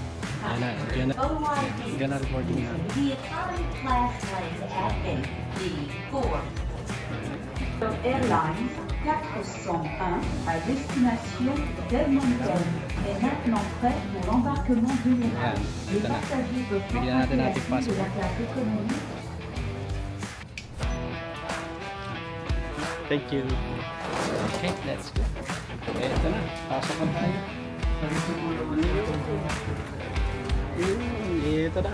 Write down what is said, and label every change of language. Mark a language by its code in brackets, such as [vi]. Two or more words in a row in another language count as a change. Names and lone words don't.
[en] General boarding na. The economy class lands at gate D4. [fr] Airlines 401 à destination d'Edmonton est maintenant prêt pour l'embarquement général. Les [tl] Ito na. [fr] passagers peuvent [tl] Bigyan natin natin [fr] de la [tl] passport. [fr] classe économique. [en] Thank you. Okay, let's go. [tl] Okay, ito na. Pasok na tayo. Ito na.